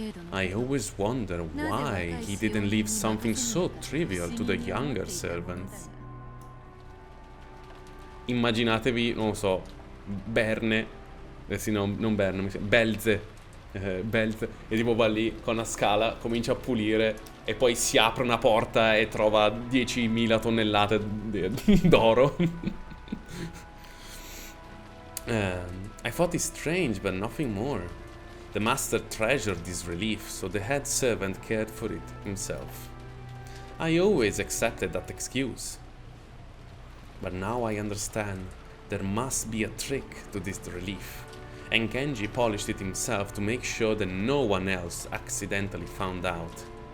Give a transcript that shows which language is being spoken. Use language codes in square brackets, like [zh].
[en] I always wonder why he didn't leave something so trivial to the younger servants. [it] Immaginatevi, non lo so, Berne, sì no, non Berne, Belze, Belze, e tipo va lì con una scala, comincia a pulire e poi si apre una porta e trova 10.000 tonnellate d'oro. [en] I thought it strange, but nothing more. The master treasured this relief, so the head servant cared for it himself. I always accepted that excuse. But now I understand there must be a trick to this relief, and Genji polished it himself to make sure that no one else accidentally found out.